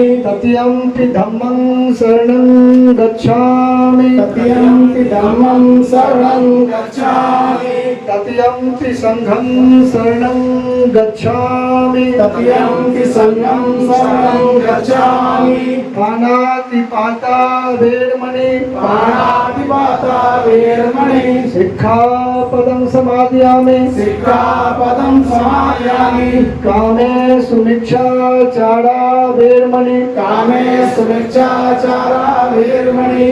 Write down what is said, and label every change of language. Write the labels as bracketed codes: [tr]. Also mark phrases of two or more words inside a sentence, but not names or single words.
[pi] तृतीयंपि धम्मं शरणं गच्छामि तृतीयंपि धम्मं शरणं गच्छामि तृतीयंपि संघं शरणं गच्छामि तृतीयंपि संघं शरणं गच्छामि पानातिपाता वेरमणि प्राणातिपाता वेरमणि सिक्खापदं समादयामि सिक्खापदं समादयामि कामे सुमिच्छाचारा वेरमणि कामे सुमिच्छाचारा वेरमणि